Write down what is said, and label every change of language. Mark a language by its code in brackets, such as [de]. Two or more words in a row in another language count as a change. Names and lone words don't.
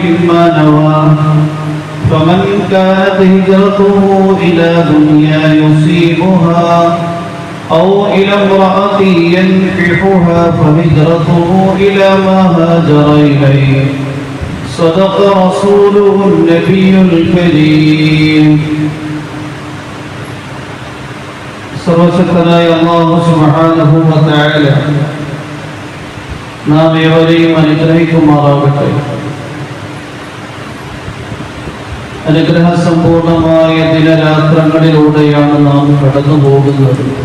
[ar] ما نوى فمن كانت هجرته إلى دنيا يصيبها أو إلى امرأة ينكحها فهجرته إلى ما هاجر إليه صدق رسوله النبي الكريم [ml] സർവശക്തനായ അല്ലാഹു [ar] سبحانه وتعالى [ml] നാം ഏവരെയും അനുഗ്രഹിക്കുമാറാകട്ടെ. അനുഗ്രഹസമ്പൂർണമായ ദിനരാത്രങ്ങളിലൂടെയാണ് നാം കടന്നു പോകുന്നത്.